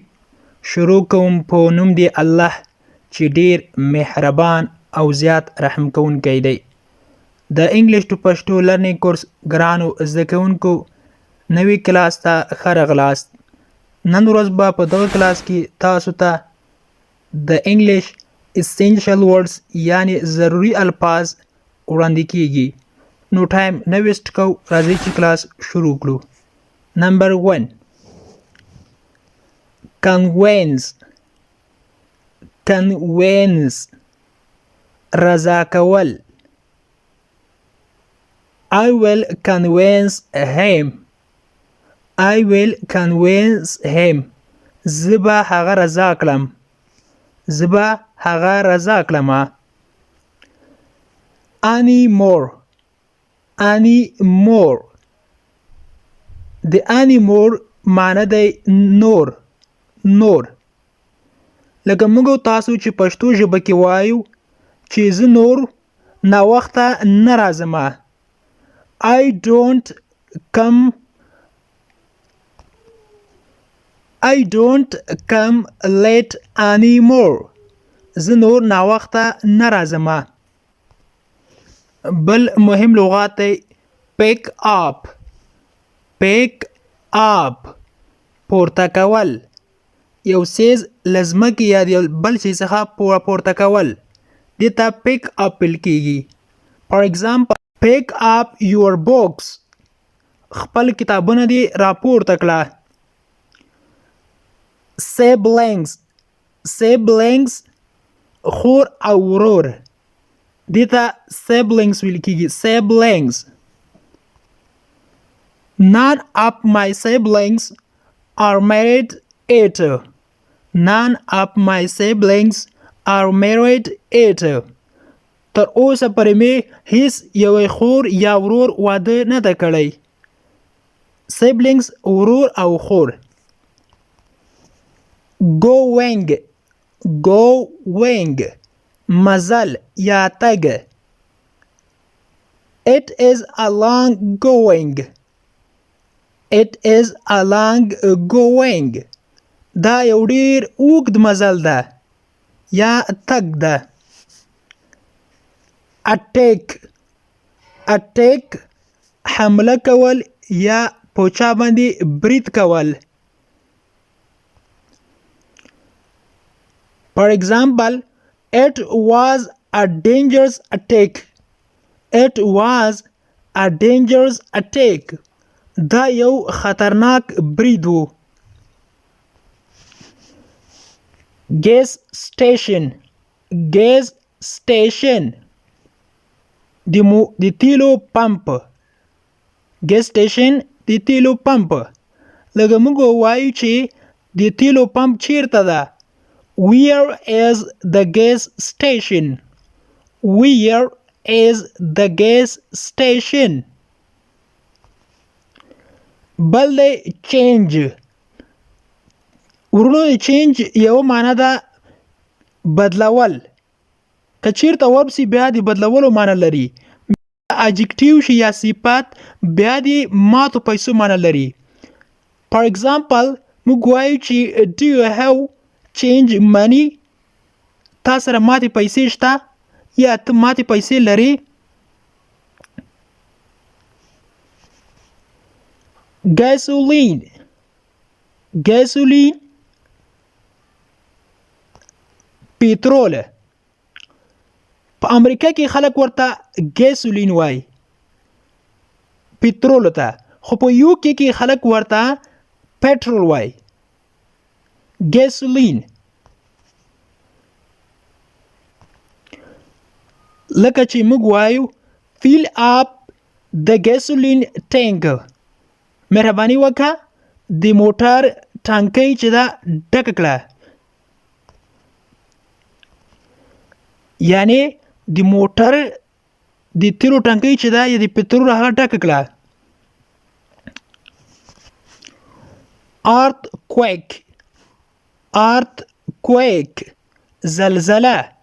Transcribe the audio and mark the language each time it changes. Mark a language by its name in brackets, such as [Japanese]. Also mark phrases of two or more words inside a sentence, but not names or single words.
[Pashto] شروع کوم په نوم دی الله چې ډیر مهربان او زیات رحم کوونکی دی. د [English] English to Pashto learning course [Pashto] ګرانو زده کوونکو نوی کلاس ته ښه راغلاست. نن ورځ به په دغه کلاس کې تاسو ته د انګلیش [English] essential words [Pashto] یعنی ضروري الفاظ وړاندې کیږي. نو ټایم نه ویسټ کو، راځئ چې کلاس شروع کړو. [English] Number 1. Convince. [Pashto] رضا کول. [English] I will convince him. [Pashto] زبا هغه رضا کړم. [English] Anymore. [Pashto] د anymore معنی دی نور. لکه موږ تاسو چې پښتو ژبه کې وایو چې زه نور ناوخته نه راځم. [English] I don't come late anymore. [Pashto] زه نور ناوخته نه راځم. بل مهم لغات دی [English] pick up [Pashto] پورته کول. یو سیز لزمکی یا بل شي څخه پورته کول دې ته [English] pick up [Pashto] ویل کیږي. [English] For example, pick up your books. [Pashto] خپل کتابونه دې راپورته کړه. Siblings خور او ورور دې ته siblings ویل کیږي. [English] None of my siblings are married yet. [Pashto] تر اوسه پرې مې هیڅ یو خور یا ورور واده نه ده کړی. Siblings ورور او خور. Going مزل یا تګ. [English] It is a long going. [Pashto] دا یو ډیر اوږد مزل ده یا تګ ده. Attack حمله کول یا په چا باندې برید کول. [English] For example, it was a dangerous attack. [Pashto] دا یو خطرناک برید و. [English] Gas station [Pashto] د تیلو پمپ. [English] gas station [Pashto] د تیلو پمپ. لکه موږ وایو چې د تیلو پمپ چیرته ده. [English] Where is the gas station? [Pashto] بل دی چینج. ورونو د چینج یو معنی ده بدلول. که چیرته ورپسې بیا د بدلولو معنی لري. adjective شي یا صفت بیا د ماتو پیسو معنی لري. [English] For example, [Pashto] موږ وایو چې [English] do you have change money؟ [Pashto] تا سره ماتې پیسې شته یا ته ماتې پیسې لري. Gasoline پټرول. په امریکا کې خلک ورته ګیسولین وای پټرول ته، خو په یو کې خلک ورته پټرول وای. ګیسولین لکه چې موږ وایو [English] fill up the gasoline tank. [Pashto] مهرباني وکړه د موټر ټانکۍ چې دا ډکه کړه. یعنی د موټر د تیلو ټانکۍ چې دا یا د پټرول هغه ډکه کړه. earthquake زلزله.